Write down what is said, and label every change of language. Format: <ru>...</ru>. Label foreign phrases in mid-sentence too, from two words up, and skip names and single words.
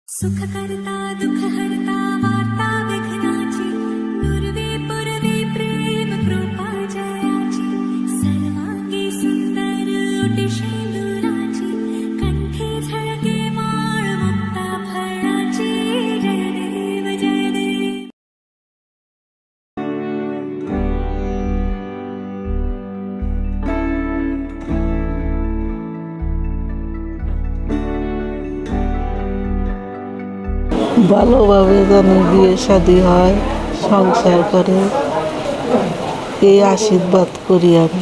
<mr>सुख करता दुख हरता वार्ता विघ्नाची दुर्वे पुरवे प्रेम कृपा जयाची सर्वांगी सुंदर ओटी शेंदुराची कंठी झळके माळ मुक्ता फळाची जय देव जय देव।</mr> <bn>ভালোভাবে যেন বিয়ে শাদী হয়, সংসার করে, এই আশীর্বাদ করি আমি।</bn>